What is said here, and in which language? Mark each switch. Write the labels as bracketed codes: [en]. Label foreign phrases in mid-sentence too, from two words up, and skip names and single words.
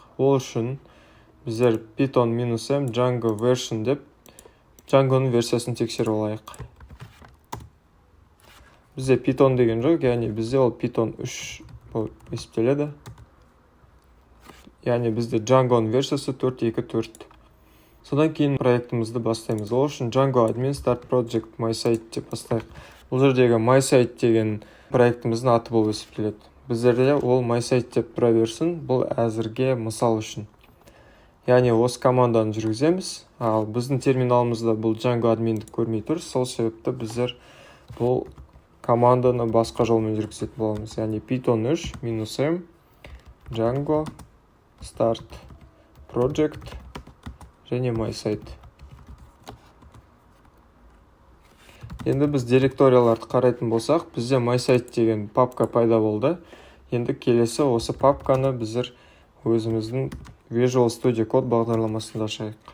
[kk] Ол үшін біздер [en] python-m Django version [kk] деп Django-ның версиясын тексеріп алайық. Бізде Python деген жоқ, яғни бізде ол Python 3 болып есептеледі. Яғни бізде Django-ның версиясы 4.2.4. Содан кейін проектімізді бастаймыз. Ол үшін [en] Django admin start project my site [kk] деп бастайық. Бұл жердегі my site деген проектіміздің аты болып есептеледі. біздерде ол MySite деп тұра берсін, бұл әзірге мысал үшін. Яғни осы команданы жүргіземіз, ал біздің терминалымызда бұл Django админді көрмей тұр, сол себепті біздер бұл команданы басқа жолмен жүргізетін боламыз. [en] Яғни Python 3 -m Django start project және MySite. [kk] Енді біз директорияларды қарайтын болсақ, бізде MySite деген папка пайда болды. Енді келесі осы папканы біздер өзіміздің Visual Studio Code бағдарламасында ашайық.